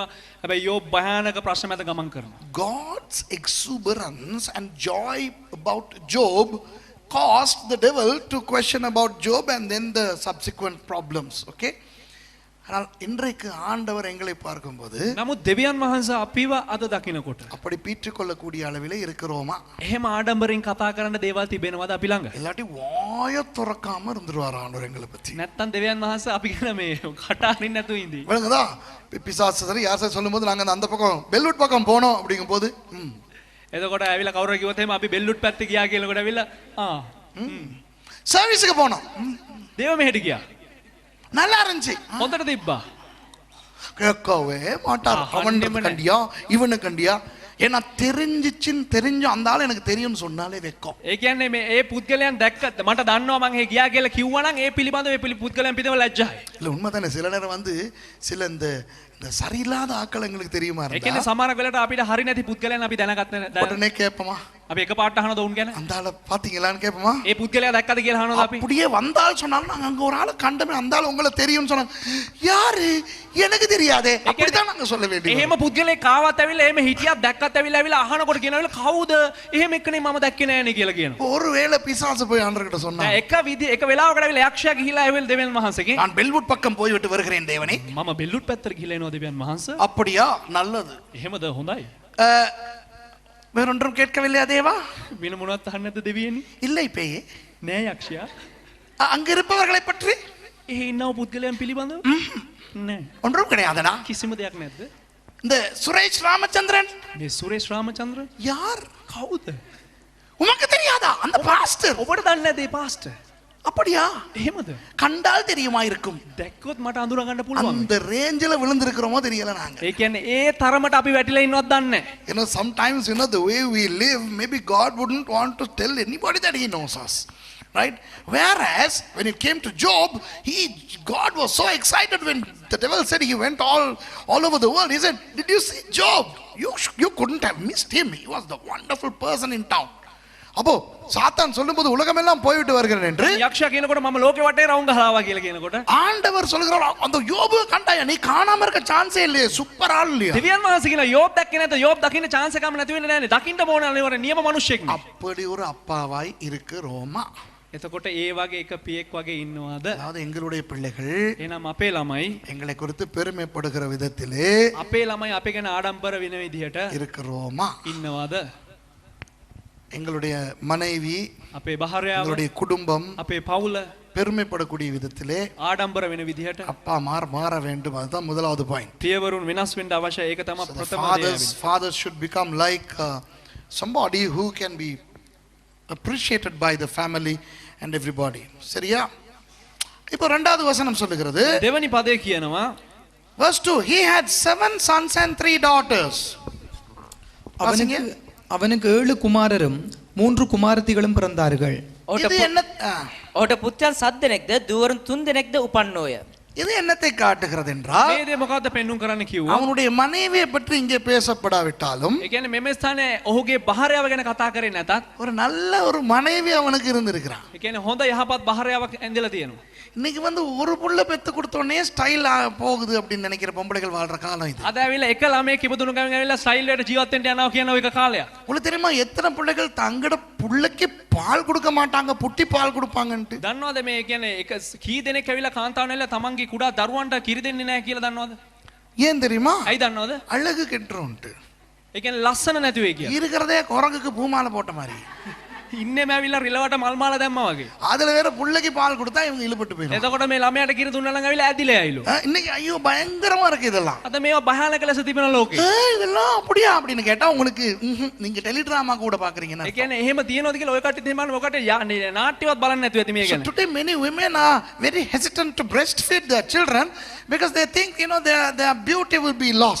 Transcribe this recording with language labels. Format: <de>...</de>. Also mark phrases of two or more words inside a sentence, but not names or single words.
<si>හැබැයි යෝබ් භයානක ප්‍රශ්න මත ගමන් කරනවා.</si> <en>God's exuberance and joy about Job caused the devil to question about Job and then the subsequent problems. Okay?</en> <ta>ஆனால் இன்றைக்கு ஆண்டவர் எங்களை பார்க்கும்போது</ta> <si>නමුත් දෙවියන් වහන්සේ අපිව අද දකිනකොට</si> <ta>அப்படி பீற்றிக்கொள்ளக்கூடிய அளவில் இருக்கிறோமா?</ta> <si>එහෙම ආඩම්බරෙන් කතා කරන්න දේවල් තිබෙනවද අපි ළඟ?</si> <ta>இல்லாட்டி வாய துறக்காம இருந்துருவார் ஆண்டவர் எங்களை பத்தி.</ta> <si>නැත්තම් දෙවියන් වහන්සේ අපි ගැන මේ කට අරින්න නැතුව ඉඳී.</si> <ta>விளங்குதா? பிசாசு சரி யார் சரி சொல்லும்போது நாங்கள் அந்த பக்கம் பெல்வுட் பக்கம் போனோம் அப்படிங்கும் போது</ta> <si>එතකොට ඇවිල්ලා කවුරු කිව්වොත් එහෙම අපි බෙල්ලුට් පැත්තේ ගියා කියනකොට ඇවිල්ලා</si> <ta>சர்வீஸுக்கு போனோம்,</ta> <si>දේව මෙහෙට ගියා.</si> <ta>நல்லா இருந்துச்சு.</ta> <si>හොඳට තිබ්බා.</si> <ta>கேட்கவே மாட்டார். அவன் கண்டியா இவனு கண்டியா, ஏன்னா தெரிஞ்ச அந்த ஆள் எனக்கு தெரியும்னு சொன்னாலே வெக்கம்.</ta> <si>ඒ කියන්නේ මේ ඒ පුද්ගලයන් දැක්කත් මට දන්නවා මං ඒ ගියා කියලා කිව්වනම් ඒ පිළිබඳව ඒ පුද්ගලයන් පිටව ලැජ්ජායි.</si> <ta>இல்லை உண்மை தானே. சில நேரம் வந்து சில இந்த இந்த சரியில்லாத ஆக்கள் எங்களுக்கு தெரியுமா</ta> <si>ඒ කියන්නේ සමහර වෙලට අපිට හරි නැති පුද්ගලයන් අපි දැනගත්ත</si> <ta>உடனே கேட்போமா</ta> <si>අපි එක පාට අහනද උන් ගැන</si> <ta>அந்த ஆளை பாத்தீங்களான்னு கேட்போமா</ta> <si>ඒ පුද්ගලයා දැක්කද කියලා අහනවද අපි</si> <ta>அப்படியே வந்தால் சொன்னாலும் நாங்க அங்க ஒரு ஆளை கண்டமே அந்த ஆள் உங்களை தெரியும்னு சொன்னாங்க யாரு எனக்கு தெரியாதே அப்படிதான் நாங்க சொல்ல வேண்டியது</ta> <si>එහෙම පුද්ගලෙක් ආවත් ඇවිල්ලා එහෙම හිටියක් දැක්කත් ඇවිල්ලා අහනකොට කියනවල කවුද එහෙම එක්කනේ මම දැක්කේ නෑනේ කියලා කියනවා</si> <ta>ஒருவேளை பிசாசு போய் ஆண்டவர்கிட்ட சொன்னா</ta> <si>එක වෙලාවකට ඇවිල්ලා යක්ෂයා ගිහිලා ඇවිල්ලා දෙවියන් වහන්සේගෙන්</si> <ta>நான் பெல்வுட் பக்கம் போய் விட்டு வருகிறேன் தேவனே</ta> <si>මම බෙල්ලුට් පැත්තට ගිහිලා එනවා දෙවියන් වහන්සේ</si> <ta>அப்படியா நல்லது</ta> <si>එහෙමද හොඳයි</si> <ta>அஹ், வேறொன்றும் கேட்கவில்லையா தேவா</ta> <si>වෙන මොනවත් අහන්නේ නැද්ද දෙවියනි</si> <ta>இல்லை பேயே</ta> <si>නෑ යක්ෂයා</si> <ta>அங்க இருப்பவர்களை பற்றி</ta> <si>එහෙ ඉන්නව පුද්ගලයන් පිළිබඳව නෑ</si> <ta>ஒன்றும் கிடையாதுடா</ta> <si>කිසිම දෙයක් නැද්ද</si> <ta>இந்த சுரேஷ் ராமச்சந்திரன்</ta> <si>මේ සුරේෂ් රාමචන්ද්‍ර</si> <ta>யார்</ta> <si>කවුද</si> <ta>உனக்கு தெரியாதா அந்த பாஸ்டர்</ta> <si>ඔබට දන්නේ නැද්ද මේ පාස්ටර්</si> <ta>அப்படியா</ta> <si>එහෙමද</si> <ta>கண்டால் தெரியுமா இருக்கும்</ta> <si>දැක්කොත් මට අඳුර ගන්න පුළුවන්</si> <ta>அந்த ரேஞ்சில விழுந்திருக்கிறோமோ தெரியல நாங்க</ta> <si>ඒ කියන්නේ ඒ තරමට අපි වැටිලා ඉන්නවත් දන්නේ</si> <en>You know, sometimes, you know, the way we live, maybe God wouldn't want to tell anybody that He knows us. Right? Whereas, when it came to Job, God was so excited when the devil said he went all over the world. He said, did you see Job? You couldn't have missed him. He was the wonderful person in town.</en> <ta>அப்போ சாத்தான் சொல்லும்போது உலகமெல்லாம் போய்விட்டு வருகிறேன் என்று</ta> <si>යක්ෂයා කියනකොට මම ලෝකෙ වටේ රවුම් ගහනවා කියලා කියනකොට</si> <ta>ஆண்டவர் சொல்கிறார் அந்த யோபு கண்டாயா நீ காணாம இருக்க சான்ஸே இல்லையே சூப்பர் ஆள் இல்லையா</ta> <si>දෙවියන් වහන්සේ කියන යෝබ් දැක්කේ නැත යෝබ් දකින්න chance එකම නැති වෙන්නේ නැනේ දකින්න ඕන අනිවාර්ය නියම මිනිස්සෙක් නේ</si> <ta>அப்படி ஒரு அப்பாவாய் இருக்கிறோமா</ta> <si>එතකොට ඒ වගේ එක පියෙක් වගේ ඉන්නවද</si> <ta>அதாவது எங்களுடைய பிள்ளைகள்</ta> <si>එහෙනම් අපේ ළමයි</si> <ta>எங்களை குறித்து பெருமைப்படுகிற விதத்திலே</ta> <si>අපේ ළමයි අපේ ගැන ආඩම්බර වෙන විදිහට</si> <ta>இருக்கிறோமா</ta> <si>ඉන්නවද</si> <ta>எங்களுடைய மனைவி</ta> <si>අපේ භාර්යාව</si> <ta>எங்களுடைய குடும்பம்</ta> <si>අපේ පවුල</si> <ta>பெருமைப்படக்கூடிய விதத்திலே</ta> <si>ආඩම්බර වෙන විදිහට</si> <ta>அப்பா மாற வேண்டும் அதுதான் முதலாவது பாயிண்ட்</ta> <si>පියවරුන් වෙනස් වෙන්න අවශ්‍ය ඒක තමයි ප්‍රථම දේ</si> <en>fathers should become like somebody who can be appreciated by the family and everybody</en> <ta>சரியா இப்போ இரண்டாவது வசனம் சொல்லுகிறது</ta> <si>දෙවනි පදේ කියනවා</si> <en>verse 2 he had 7 sons and 3 daughters</en> <ta>அவனுக்கு 7 குமாரரும் 3 குமாரத்திகளும் பிறந்தார்கள் இது என்ன</ta> <si>ඔහුට පුත්‍රයන් 7 දෙනෙක්ද දුවරුන් 3 දෙනෙක්ද උපන්නෝය.</si> <ta>இது என்னத்தை காட்டுகிறது என்றால்</ta> <si>මේ දේ මොකද්ද පෙන්눔 කරන්න කිව්වා</si> <ta>அவனுடைய மனைவியை பற்றி இங்கே பேசப்படாவிட்டாலும்</ta> <si>ඒ කියන්නේ මෙම ස්ථානයේ ඔහුගේ භාර්යාව ගැන කතා කරේ නැතත්</si> <ta>ஒரு நல்ல ஒரு மனைவி அவனுக்கு இருந்திருக்கிறான்</ta> <si>ඒ කියන්නේ හොඳ යහපත් භාර්යාවක් ඇඳලා තියෙනවා</si> <ta>இன்னைக்கு வந்து ஒரு புள்ள பெத்து கொடுத்தோடனே ஸ்டைல் போகுது அப்படின்னு நினைக்கிற பொம்பளைகள் வாழ்ற காலம் இது</ta> <si>අද ඇවිල්ලා එක ළමයෙක් ඉපදුණු ගමන් ඇවිල්ලා ස්ටයිල් එකට ජීවත් වෙන්න යනවා කියන එක කාලයක්</si> <ta>உங்களுக்கு தெரியுமா எத்தனை பிள்ளைகள் தங்கட புள்ளைக்கு பால் கொடுக்க மாட்டாங்க புட்டி பால் கொடுப்பாங்கன்ட்டு</ta> <si>දන්නවද මේ කියන්නේ එක කී දෙනෙක් ඇවිල්ලා කාන්තාවන් ඇවිල්ලා තමන්ගේ කුඩා දරුවන්ට කිරි දෙන්නේ නැහැ කියලා දන්නවද</si> <ta>ஏன் தெரியுமா</ta> <si>ඇයි දන්නවද</si> <ta>அழகு கெட்டுருன்ட்டு</ta> <si>ඒ කියන්නේ ලස්සන නැති වෙයි කියලා</si> <ta>இருக்கிறதே குரங்குக்கு பூமாலை போட்ட மாதிரி</ta> <si>ඉන්නේම ඇවිල්ලා රිලවට මල් මාලා දැම්මා වගේ</si> <ta>அதுல வேற புள்ளைக்கு பால் கொடுத்தா இவங்க இழுபட்டு போயிடும்</ta> <si>එතකොට මේ ළමයාට කිරි දුන්නා නම් ඇවිල්ලා ඇදිලා ඇයිලු</si> <ta>இன்னைக்கு ஐயோ பயங்கரமா இருக்கு இதெல்லாம்</ta> <si>අද මේවා භයානක ලෙස තිබෙන ලෝකේ</si> <ta>இதெல்லாம் அப்படியா அப்படின்னு கேட்டா உங்களுக்கு நீங்க டெலிட்ராமா கூட பாக்குறீங்கன்னா</ta> <si>ඒ කියන්නේ එහෙම තියනවද කියලා ඔය කට්ටිය තේමාන ඔකට නාට්‍යවත් බලන්නේ නැතුව ඇති මේ</si> <en>So</en> <si>ගැන</si> <en>today many women are very hesitant to breastfeed their children because they think, you know, their beauty will be lost.</en>